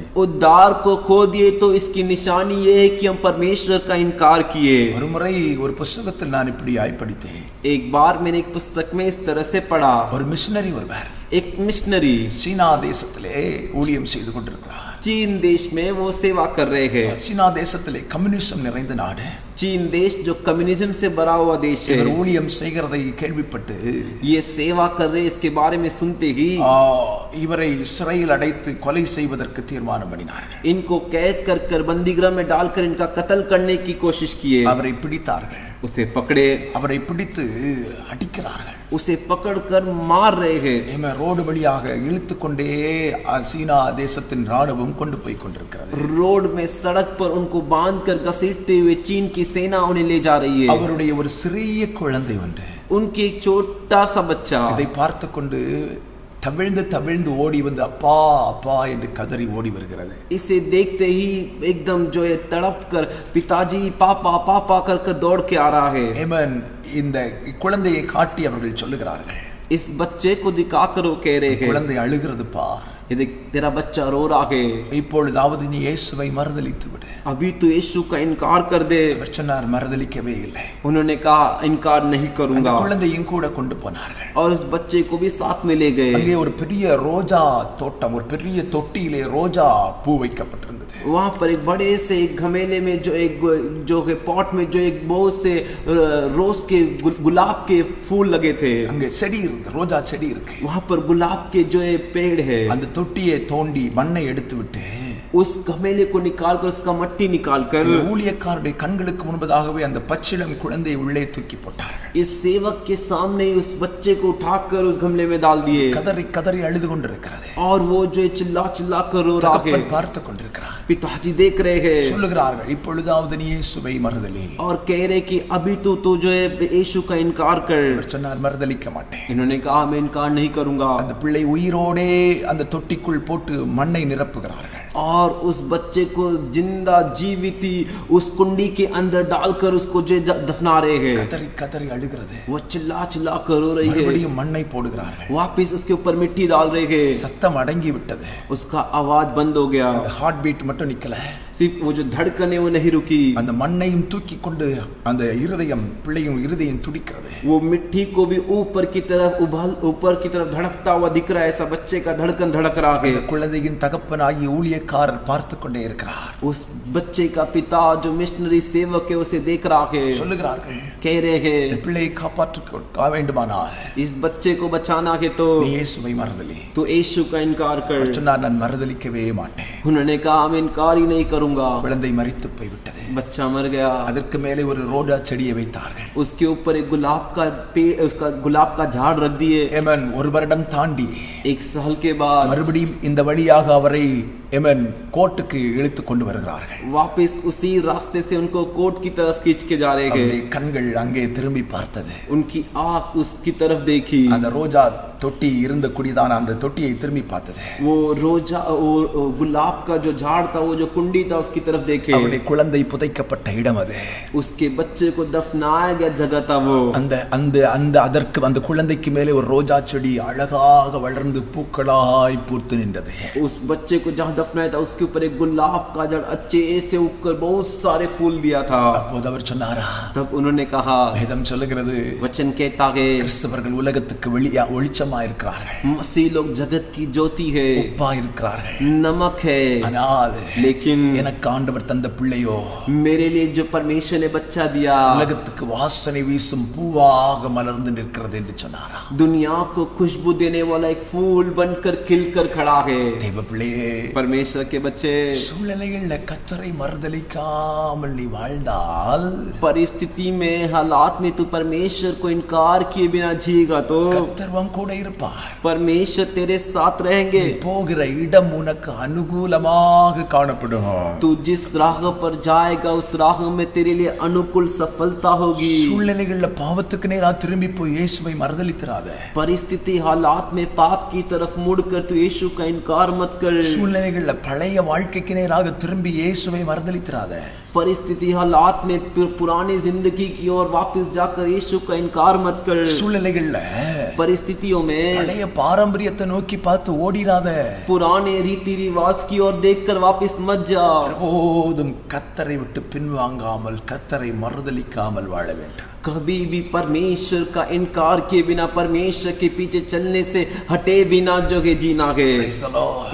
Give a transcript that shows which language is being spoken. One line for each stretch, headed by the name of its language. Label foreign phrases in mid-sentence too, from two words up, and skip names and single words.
Hindi: उद्धार को खो दिए तो इसकी निशानी ये है कि हम परमेश्वर का इनकार किए।
Tamil: ஒரு முறை ஒரு புத்தகத்தில் நான் இப்படியாய் படித்தேன்.
Hindi: एक बार मैंने एक पुस्तक में इस तरह से पढ़ा।
Tamil: ஒரு மிஷனரி ஒருவர்
Hindi: एक मिशनरी
Tamil: சீனா தேசத்திலே ஊழியம் செய்து கொண்டிருக்கிறார்.
Hindi: चीन देश में वो सेवा कर रहे हैं।
Tamil: சீனா தேசத்திலே கம்யூனிசம் நிறைந்த நாடு.
Hindi: चीन देश जो कम्युनिज्म से भरा हुआ देश है।
Tamil: இவர் ஊழியம் செய்கிறதை கேள்விப்பட்டு
Hindi: ये सेवा कर रहे इसके बारे में सुनते ही
Tamil: இவரை சிறையில் அடைத்து கொலை செய்வதற்கு தீர்மானம் பண்ணினார்கள்.
Hindi: इनको कैद कर बंदीगृह में डालकर इनका कत्ल करने की कोशिश किए।
Tamil: அவரை பிடித்தார்கள்.
Hindi: उसे पकड़े,
Tamil: அவரை பிடித்து அடிக்கிறார்கள்.
Hindi: उसे पकड़कर मार रहे हैं।
Tamil: ரோடு வழியாக இழுத்து கொண்டே சீனா தேசத்தின் ராணுவம் கொண்டு போய் கொண்டிருக்கிறது.
Hindi: रोड में सड़क पर उनको बांधकर घसीटते हुए चीन की सेना उन्हें ले जा रही है।
Tamil: அவருடைய ஒரு சிறிய குழந்தை ஒன்று
Hindi: उनके एक छोटा सा बच्चा
Tamil: இதை பார்த்து கொண்டு தவிழ்ந்து தவிழ்ந்து ஓடி வந்து அப்பா அப்பா என்று கதறி ஓடி வருகிறது.
Hindi: इसे देखते ही एकदम जो है तड़प कर पिताजी पापा पापा कर दौड़ के आ रहा है।
Tamil: ஆமென். இந்த குழந்தையை காட்டி அவர்கள் சொல்லுகிறார்கள்,
Hindi: इस बच्चे को दिखाकर वो कह रहे हैं,
Tamil: குழந்தை அழுகிறது பார்,
Hindi: ये देख तेरा बच्चा रो रहा है,
Tamil: இப்பொழுதாவது நீ இயேசுவை மறுதலித்து விடு.
Hindi: अभी तो यीशु का इनकार कर दे।
Tamil: அவர் சொன்னார் மறுதலிக்கவே இல்லை.
Hindi: उन्होंने कहा इनकार नहीं
Tamil: அந்த
Hindi: करूंगा
Tamil: குழந்தையும் கூட கொண்டு போனார்கள்.
Hindi: और उस बच्चे को भी साथ में ले गए।
Tamil: அங்கே ஒரு பெரிய ரோஜா தோட்டம், ஒரு பெரிய தொட்டியிலே ரோஜா பூ வைக்கப்பட்டிருந்தது.
Hindi: वहां पर एक बड़े से एक घमेले में जो पॉट में जो एक बहुत से रोज के गुलाब के फूल लगे थे।
Tamil: அங்கே செடி இருக்கு, ரோஜா செடி இருக்கு.
Hindi: वहां पर गुलाब के जो पेड़ है।
Tamil: அந்த தொட்டியை தோண்டி மண்ணை எடுத்து விட்டு
Hindi: उस घमेले को निकालकर उसका मट्टी निकालकर
Tamil: ஊழியக்காரருடைய கண்களுக்கு முன்பதாகவே அந்த பச்சிளம் குழந்தையை உள்ளே தூக்கி போட்டார்கள்.
Hindi: इस सेवक के सामने उस बच्चे को उठाकर उस गमले में डाल दिए।
Tamil: கதறி கதறி அழுது கொண்டிருக்கிறது.
Hindi: और वो जो चिल्ला चिल्ला कर रो रहा है।
Tamil: பார்த்து கொண்டிருக்கிறார்.
Hindi: पिताजी देख रहे हैं।
Tamil: சொல்லுகிறார்கள், இப்பொழுதாவது நீ இயேசுவை மறுதலி.
Hindi: और कह रहे कि अभी तो जो है यीशु का इनकार कर।
Tamil: அவர் சொன்னார், மறுதலிக்க மாட்டேன்.
Hindi: इन्होंने कहा मैं इनकार नहीं करूंगा।
Tamil: அந்த பிள்ளை உயிரோடே அந்த தொட்டிக்குள் போட்டு மண்ணை நிரப்புகிறார்கள்.
Hindi: और उस बच्चे को जिंदा जीविती उस कुंडी के अंदर डालकर उसको जो दफना रहे हैं।
Tamil: கதறி கதறி அழுகிறது.
Hindi: वो चिल्ला चिल्ला कर रो रही है।
Tamil: மறுபடியும் மண்ணை போடுகிறார்கள்.
Hindi: वापस उसके ऊपर मिट्टी डाल रहे हैं।
Tamil: சத்தம் அடங்கி விட்டது.
Hindi: उसका आवाज बंद हो गया।
English: heart beat
Tamil: மட்டும் நிக்கல.
Hindi: सिर्फ वो जो धड़कन है वो नहीं रुकी।
Tamil: அந்த மண்ணையும் தூக்கி கொண்டு அந்த இருதயம், பிள்ளையும் இருதயம் துடிக்கிறது.
Hindi: वो मिट्टी को भी ऊपर की तरफ धड़कता हुआ दिख रहा है। ऐसा बच्चे का धड़कन धड़क रहा है।
Tamil: அந்த குழந்தையின் தகப்பனாகிய ஊழியக்காரர் பார்த்து கொண்டே இருக்கிறார்.
Hindi: उस बच्चे का पिता जो मिशनरी सेवक है उसे देख रहा है।
Tamil: சொல்லுகிறார்கள்,
Hindi: कह रहे हैं
Tamil: இந்த பிள்ளையை காப்பாற்ற வேண்டுமானால்
Hindi: इस बच्चे को बचाना है तो
Tamil: நீ இயேசுவை மறுதலி.
Hindi: तो यीशु का इनकार कर।
Tamil: சொன்னார், நான் மறுதலிக்கவே மாட்டேன்.
Hindi: उन्होंने कहा मैं इनकार ही नहीं करूंगा।
Tamil: குழந்தை மரித்து போய்விட்டது.
Hindi: बच्चा मर गया।
Tamil: அதற்கு மேலே ஒரு ரோஜா செடியை வைத்தார்கள்.
Hindi: उसके ऊपर एक गुलाब का पेड़, उसका गुलाब का झाड़ रख दिए।
Tamil: एमन ஒரு வருடம் தாண்டி
Hindi: एक साल के बाद
Tamil: மறுபடியும் இந்த வழியாக அவரை एमन கோர்ட்டுக்கு இழுத்து கொண்டு வருகிறார்கள்.
Hindi: वापस उसी रास्ते से उनको कोर्ट की तरफ खींच के जा रहे हैं।
Tamil: அவருடைய கண்கள் அங்கே திரும்பி பார்த்தது.
Hindi: उनकी आंख उसकी तरफ देखी।
Tamil: அந்த ரோஜா தொட்டி இருந்த குடிதான அந்த தொட்டியை திரும்பி பார்த்தது.
Hindi: वो रोजा वो गुलाब का जो झाड़ था, वो जो कुंडी था उसकी तरफ देखे।
Tamil: அவருடைய குழந்தை புதைக்கப்பட்ட இடம் அது.
Hindi: उसके बच्चे को दफनाया गया जगह था वो।
Tamil: அந்த அந்த அந்த அதற்கு அந்த குழந்தைக்கு மேலே ஒரு ரோஜா செடி அழகாக வளர்ந்து பூக்களாய் பூத்து நின்றது.
Hindi: उस बच्चे को जहाँ दफनाया था उसके ऊपर एक गुलाब का जड़ अच्छे से उगकर बहुत सारे फूल दिया था।
Tamil: அப்போது அவர் சொன்னாரா,
Hindi: तब उन्होंने कहा,
Tamil: வேதம் சொல்லுகிறது,
Hindi: वचन कहता है
Tamil: கிறிஸ்தவர்கள் உலகத்துக்கு வெளிச்சமா இருக்கிறார்கள்.
Hindi: मसीह लोग जगत की ज्योति है,
Tamil: உப்பா இருக்கிறார்கள்,
Hindi: नमक है।
Tamil: ஆனால்
Hindi: लेकिन
Tamil: எனக்கு ஆண்டவர் தந்த பிள்ளையோ,
Hindi: मेरे लिए जो परमेश्वर ने बच्चा दिया
Tamil: உலகத்துக்கு வாசனை வீசும் பூவாக மலர்ந்து நிற்கிறது என்று சொன்னாரா.
Hindi: दुनिया को खुशबू देने वाला एक फूल बनकर खिलकर खड़ा है।
Tamil: தேவ பிள்ளையே,
Hindi: परमेश्वर के बच्चे,
Tamil: சூழ்நிலைகள்ல கர்த்தரை மறுதலிக்காமல் நீ வாழ்ந்தால்,
Hindi: परिस्थिति में हालात में तू परमेश्वर को इनकार किए बिना जिएगा तो
Tamil: கர்த்தர் உன் கூட இருப்பார்.
Hindi: परमेश्वर तेरे साथ रहेंगे।
Tamil: போகிற இடம் உனக்கு அனுகூலமாக காணப்படும்.
Hindi: तू जिस राह पर जाएगा उस राह में तेरे लिए अनुकूल सफलता होगी।
Tamil: சூழ்நிலைகள்ல பாவத்துக்கு நேரா திரும்பி போய் இயேசுவை மறுதலித்திராத.
Hindi: परिस्थिति हालात में पाप की तरफ मुड़कर तू यीशु का इनकार मत कर।
Tamil: சூழ்நிலைகள்ல பழைய வாழ்க்கைக்கு நேராக திரும்பி இயேசுவை மறுதலித்திராத.
Hindi: परिस्थिति हालात में पुरानी जिंदगी की ओर वापस जाकर यीशु का इनकार मत कर।
Tamil: சூழ்நிலைகள்ல
Hindi: परिस्थितियों में
Tamil: பழைய பாரம்பரியத்தை நோக்கி பார்த்து ஓடிராத.
Hindi: पुराने रीति रिवाज की ओर देखकर वापस मत जा।
Tamil: போதும் கர்த்தரை விட்டு பின்வாங்காமல், கர்த்தரை மறுதலிக்காமல் வாழ வேண்டும்.
Hindi: कभी भी परमेश्वर का इनकार किए बिना, परमेश्वर के पीछे चलने से हटे बिना जो है जीना है।
English: Praise the Lord.